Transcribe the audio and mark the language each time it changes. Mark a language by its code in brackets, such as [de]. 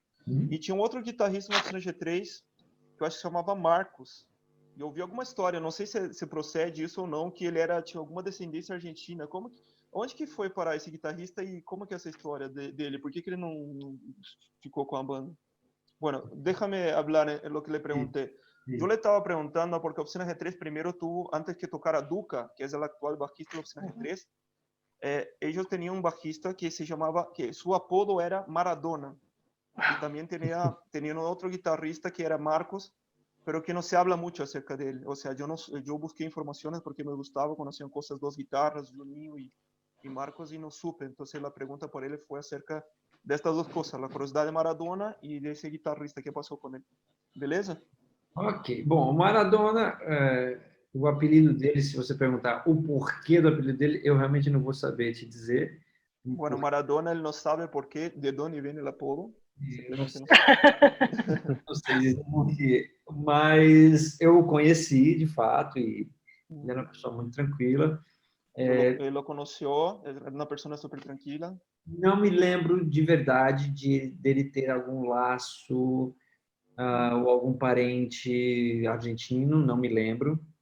[pt] E tinha um outro guitarrista no Oficina G3, que eu acho que se chamava Marcos. E eu ouvi alguma história, não sei se procede isso ou não, que ele tinha alguma descendência argentina. Onde que foi parar esse guitarrista e como que é essa história dele? Por que ele não ficou com a banda? [es] Bueno, déjame hablar en lo que le pregunté. Sí. Yo le estaba preguntando porque Oficina G3 primero tuvo, antes que tocara Duca, que es el actual bajista de Oficina G3, ellos tenían un bajista que se llamaba, que su apodo era Maradona. Y también tenían otro guitarrista que era Marcos, pero que no se habla mucho acerca de él. O sea, yo busqué informaciones porque me gustaba, conocían cosas, dos guitarras, Juninho y Marcos, y no supe. Entonces la pregunta por él fue acerca de estas dos cosas, la curiosidad de Maradona y de ese guitarrista que pasó con él. [pt] ¿Beleza? Ok. Bom, o Maradona, o apelido dele, se você perguntar o porquê do apelido dele, eu realmente não vou saber te dizer. [es] Bueno, Maradona, él no sabe por qué, de dónde viene el apodo. [pt] Não sei dizer porquê, mas eu o conheci, de fato, e ele era uma pessoa muito tranquila. Ele [es] lo conoció, [pt] era uma pessoa super tranquila. Não me lembro de verdade dele ter algum laço ou algum parente argentino, não me lembro.